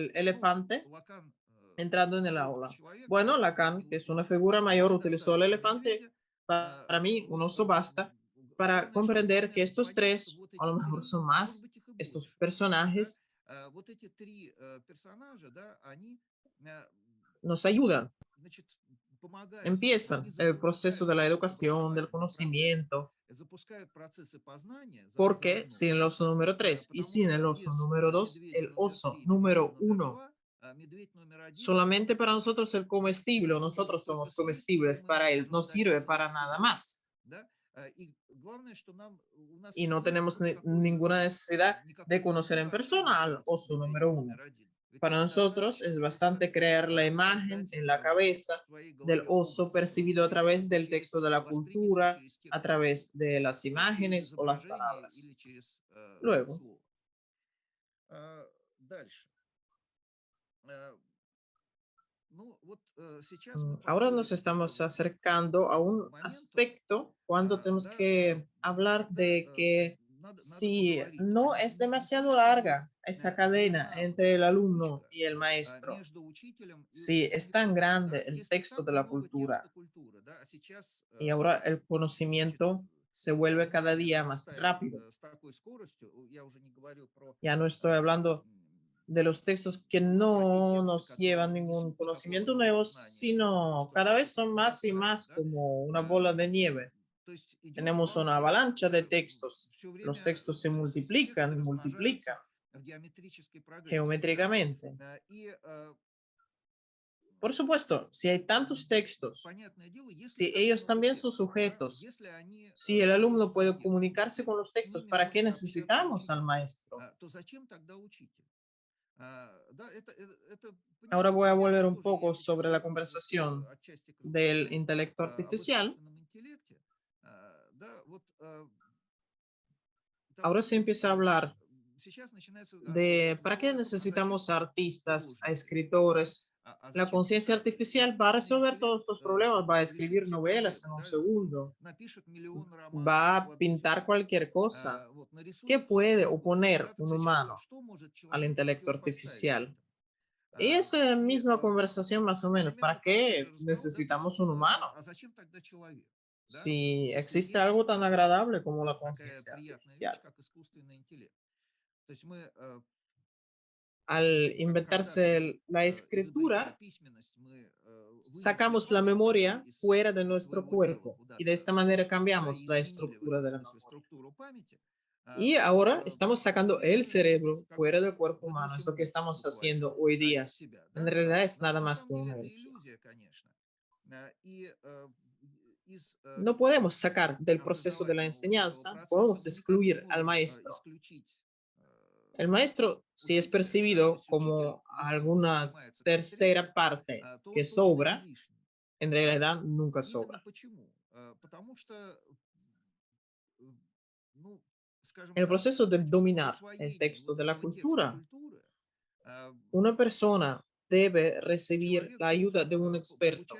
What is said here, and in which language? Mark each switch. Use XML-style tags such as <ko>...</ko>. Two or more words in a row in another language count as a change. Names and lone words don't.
<es>el</es> <ru>Ну,</ru> <es>elefante</es> <ru>Лакан</ru> <es>entrando en el</es> <ru>опытный</ru> <es>aula.</es> <ru>человек,</ru> <es>Bueno,</es> <ru>поэтому</ru> <es>Lacan,</es> <ru>для</ru> <es>que</es> <ru>него</ru> <es>es una</es> <ru>слон</ru> <es>figura mayor, utilizó el</es> <ru>недостаточно</ru> <es>elefante.</es> <ru>медведя.</ru> <es>Para mí, un</es> <ru>Вот,</ru> <es>oso basta para</es> <ru>главное, что,</ru> <es>comprender que</es> <ru>главное</ru> <es>estos</es> <ru>понять, что</ru> <es>tres,</es> <ru>вот</ru> <es>a</es> <ru>эти</ru> <es>lo mejor</es> <ru>три,</ru> <es>son</es> <ru>а может</ru> <es>más,</es> <ru>быть их и</ru> <es>estos</es> <ru>больше, да,</ru> <es>personajes</es> <ru>вот эти три персонажа, да, они,</ru> <es>nos ayudan,</es> <ru>значит, помогают,</ru> <es>empiezan</es> <ru>они</ru> <es>el proceso</es> <ru>запускают</ru> <es>de la</es> <ru>этот</ru> <es>educación, del</es> <ru>образовательный процесс,</ru> <es>conocimiento,</es> <ru>запускают процессы познания</ru> <es>porque</es> <ru>заодно,</ru> <es>sin el</es> <ru>да,</ru> <es>oso número 3 y</es> <ru>потому</ru> <es>sin</es> <ru>что</ru> <es>el oso</es> <ru>без</ru> <es>número 2,</es> <ru>медведя</ru> <es>el</es> <ru>номер</ru> <es>oso</es> <ru>3, медведя</ru> <es>número</es> <ru>номер</ru> <es>1,</es> <ru>2, медведь номер один, он</ru> <es>solamente para nosotros el comestible, o</es> <ru>будет</ru> <es>nosotros</es> <ru>только</ru> <es>somos</es> <ru>съесть, или</ru> <es>comestibles,</es> <ru>мы ему</ru> <es>para él no</es> <ru>можем дать</ru> <es>sirve para</es> <ru>съесть</ru> <es>nada</es> <ru>себя,</ru> <es>más.</es> <ru>да. И главное, что у нас</ru> <es>Y no</es> <ru>нет</ru> <es>tenemos</es> <ru>никакой,</ru> <es>ninguna necesidad de</es> <ru>никакой</ru> <es>conocer en</es> <ru>мотивации</ru> <es>persona al</es> <ru>знакомиться с</ru> <es>oso</es> <ru>медведем</ru> <es>número 1.</es> <ru>номер один. Ведь</ru> <es>Para</es> <ru>нам</ru> <es>nosotros</es> <ru>достаточно</ru> <es>es</es> <ru>просто</ru> <es>bastante crear la imagen</es> <ru>создать</ru> <es>en la cabeza</es> <ru>в своей</ru> <es>del</es> <ru>голове</ru> <es>oso</es> <ru>образ этого</ru> <es>percibido a</es> <ru>медведя</ru> <es>través del</es> <ru>через</ru> <es>texto de la</es> <ru>воспринятый</ru> <es>cultura,</es> <ru>через</ru> <es>a</es> <ru>текст,</ru> <es>través de las</es> <ru>через</ru> <es>imágenes o las</es> <ru>изображение или</ru> <es>palabras.</es> <ru>через</ru> <es>Luego,</es> <ru>слово. Дальше. Э, Ну, вот сейчас мы</ru> <es>ahora nos</es> <ru>подходим</ru> <es>estamos</es> <ru>к</ru> <es>acercando a</es> <ru>такому</ru> <es>un</es> <ru>моменту,</ru> <es>aspecto cuando tenemos</es> <ru>да,</ru> <es>que hablar</es> <ru>когда</ru> <es>de que</es> <ru>надо</ru> <es>si</es> <ru>поговорить,</ru> <es>no</es> <ru>не,</ru> <es>es</es> <ru>не</ru> <es>demasiado</es> <ru>слишком ли</ru> <es>larga esa cadena</es> <ru>длинна вот</ru> <es>entre</es> <ru>эта</ru> <es>el alumno</es> <ru>цепочка</ru> <es>y el maestro,</es> <ru>между учителем и</ru> <es>si es tan</es> <ru>учеником,</ru> <es>grande</es> <ru>да,</ru> <es>el</es> <ru>если</ru> <es>texto</es> <ru>так</ru> <es>de la</es> <ru>много текста</ru> <es>cultura</es> <ru>культуры, да, а сейчас,</ru> <es>y ahora el</es> <ru>значит,</ru> <es>conocimiento se vuelve cada</es> <ru>знание</ru> <es>día más</es> <ru>нарастает</ru> <es>rápido.</es> <ru>с такой скоростью, я уже не говорю про</ru> <es>Ya no estoy hablando de los textos que</es> <ru>про те</ru> <es>no</es> <ru>тексты,</ru> <es>nos</es> <ru>которые</ru> <es>llevan</es> <ru>не</ru> <es>ningún</es> <ru>несут никакого</ru> <es>conocimiento</es> <ru>нового</ru> <es>nuevo,</es> <ru>знания,</ru> <es>sino</es> <ru>просто</ru> <es>cada vez</es> <ru>все-таки</ru> <es>son más y</es> <ru>нарастают,</ru> <es>más</es> <ru>да.</ru> <es>como una bola</es> <ru>Э,</ru> <es>de nieve.</es> <ru>То есть идет</ru> <es>Tenemos una</es> <ru>главный рост,</ru> <es>avalancha de textos.</es> <ru>все</ru> <es>Los</es> <ru>время</ru> <es>textos se</es> <ru>тексты</ru> <es>multiplican y multiplican</es> <ru>размножаются в геометрической прогрессии, да.</ru> <es>geométricamente.</es> <ru>И</ru> <es>Por supuesto, si hay tantos textos,</es> <ru>понятное дело, если</ru> <es>si</es> <ru>так</ru> <es>ellos</es> <ru>много</ru> <es>también son</es> <ru>текстов, да,</ru> <es>sujetos,</es> <ru>если они</ru> <es>si el alumno puede comunicarse</es> <ru>профсубъектности,</ru> <es>con los</es> <ru>с</ru> <es>textos,</es> <ru>ними</ru> <es>¿para qué</es> <ru>может общаться</ru> <es>necesitamos al</es> <ru>ученик,</ru> <es>maestro?</es> <ru>то зачем тогда учитель? Да,</ru> <es>Ahora</es> <ru>понимаете,</ru> <es>voy a</es> <ru>я</ru> <es>volver</es> <ru>вот</ru> <es>un</es> <ru>тоже, я</ru> <es>poco</es> <ru>сейчас</ru> <es>sobre la</es> <ru>вернулся</ru> <es>conversación</es> <ru>отчасти к</ru> <es>del</es> <ru>разговору</ru> <es>intelecto</es> <ru>об</ru> <es>artificial.</es> <ru>искусственном интеллекте. Да, вот,</ru> <es>Ahora se</es> <ru>допустим,</ru> <es>empieza a hablar</es> <ru>сейчас начинаются</ru> <es>de para qué</es> <ru>разговоры о том, а зачем</ru> <es>necesitamos a artistas, a</es> <ru>художники, да,</ru> <es>escritores.</es> <ru>а</ru> <es>La</es> <ru>зачем</ru> <es>conciencia</es> <ru>писатели.</ru> <es>artificial va a</es> <ru>Искусственный</ru> <es>resolver todos</es> <ru>интеллект</ru> <es>los problemas, va a</es> <ru>решит</ru> <es>escribir</es> <ru>все</ru> <es>novelas</es> <ru>проблемы,</ru> <es>en un</es> <ru>да,</ru> <es>segundo,</es> <ru>напишет миллион романов</ru> <es>va</es> <ru>в</ru> <es>a</es> <ru>одну</ru> <es>pintar</es> <ru>секунду,</ru> <es>cualquier cosa.</es> <ru>вот,</ru> <es>¿Qué</es> <ru>нарисует все</ru> <es>puede</es> <ru>что угодно,</ru> <es>oponer</es> <ru>да, так</ru> <es>un</es> <ru>сказать,</ru> <es>humano</es> <ru>что может</ru> <es>al</es> <ru>человек</ru> <es>intelecto</es> <ru>противопоставить</ru> <es>artificial?</es> <ru>этому.</ru> <es>Y esa</es> <ru>И</ru> <es>misma conversación más o menos,</es> <ru>примерно</ru> <es>¿para</es> <ru>такой же</ru> <es>qué</es> <ru>разговор, да, то есть,</ru> <es>necesitamos un</es> <ru>собственно,</ru> <es>humano?</es> <ru>а зачем тогда человек, да,</ru> <es>Si</es> <ru>если</ru> <es>existe</es> <ru>есть</ru> <es>algo tan agradable como la</es> <ru>такая</ru> <es>conciencia</es> <ru>приятная</ru> <es>artificial.</es> <ru>вещь, как искусственный интеллект. То есть мы,</ru> <es>Al</es> <ru>знаете, как когда-то мы,</ru> <es>inventarse la</es> <ru>изобретя</ru> <es>escritura,</es> <ru>письменность, мы вынесли</ru> <es>sacamos la</es> <ru>память, да,</ru> <es>memoria</es> <ru>из</ru> <es>fuera de nuestro</es> <ru>своего тела</ru> <es>cuerpo y de</es> <ru>куда-то,</ru> <es>esta manera</es> <ru>да, и</ru> <es>cambiamos la</es> <ru>изменили в</ru> <es>estructura</es> <ru>этом</ru> <es>de la</es> <ru>смысле</ru> <es>memoria.</es> <ru>структуру памяти,</ru> <es>Y</es> <ru>то</ru> <es>ahora estamos sacando</es> <ru>теперь</ru> <es>el</es> <ru>мы</ru> <es>cerebro</es> <ru>как</ru> <es>fuera</es> <ru>бы</ru> <es>del cuerpo humano. Es</es> <ru>выносим</ru> <es>lo que</es> <ru>мозг</ru> <es>estamos</es> <ru>буквально,</ru> <es>haciendo hoy</es> <ru>да, из</ru> <es>día.</es> <ru>себя,</ru> <es>En</es> <ru>да.</ru> <es>realidad es nada</es> <ru>На</ru> <es>más</es> <ru>самом</ru> <es>que</es> <ru>деле</ru> <es>una</es> <ru>это</ru> <es>ilusión.</es> <ru>иллюзия, конечно. И из</ru> <es>No podemos sacar del proceso de la</es> <ru>образовательного вот этого</ru> <es>enseñanza, no</es> <ru>процесса</ru> <es>podemos</es> <ru>мы никак не</ru> <es>excluir al</es> <ru>можем</ru> <es>maestro.</es> <ru>исключить</ru> <es>El maestro, si es</es> <ru>учителя, да, то</ru> <es>percibido</es> <ru>есть учитель,</ru> <es>como</es> <ru>если он</ru> <es>alguna</es> <ru>воспринимается как</ru> <es>tercera</es> <ru>тренер,</ru> <es>parte</es> <ru>то</ru> <es>que</es> <ru>он точно не</ru> <es>sobra,</es> <ru>лишний.</ru> <es>en realidad nunca</es> <ru>Именно</ru> <es>sobra.</es> <ru>почему? Потому что, э, ну, скажем</ru> <es>En el</es> <ru>так,</ru> <es>proceso de</es> <ru>сказать, в</ru> <es>dominar el</es> <ru>освоении</ru> <es>texto</es> <ru>вот</ru> <es>de la</es> <ru>этого текста</ru> <es>cultura,</es> <ru>культуры э,</ru> <es>una persona debe recibir</es> <ru>человек</ru> <es>la ayuda</es> <ru>должен</ru> <es>de un experto.</es>